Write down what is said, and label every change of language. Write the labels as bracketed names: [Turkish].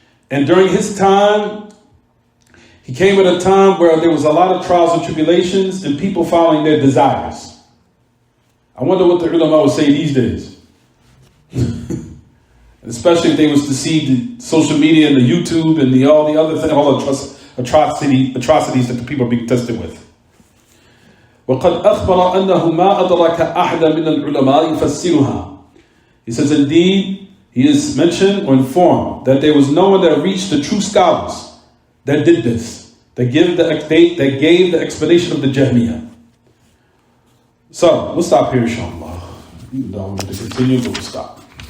[English] And during his time, he came at a time where there was a lot of trials and tribulations and people following their desires. I wonder what the ulama would say these days. Especially if they was to see the social media and the YouTube and all the other things, all the atrocities that the people are being tested with. [Arabic] وَقَدْ أَخْبَرَ أَنَّهُ مَا أَدْرَكَ أَحْدًا مِنَ الْعُلَمَاءِ يُفَسِّرُهَا. [English] He says, indeed, he is mentioned or informed that there was no one that reached the true scholars that did this, that gave the explanation of the Jahmiyyah. So, we'll stop here, inshallah. We don't want to continue, but we'll stop.